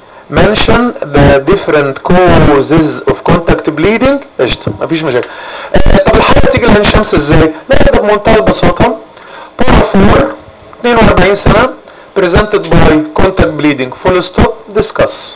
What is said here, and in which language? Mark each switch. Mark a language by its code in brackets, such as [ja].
[en] mention the different causes of contact bleeding. [ar] ما فيش مشاكل. طب الحاله تيجي لعين الشمس ازاي؟ نبدأ بمنتهى البساطه. [en] Para four 42 سنه presented by contact bleeding full stop discuss.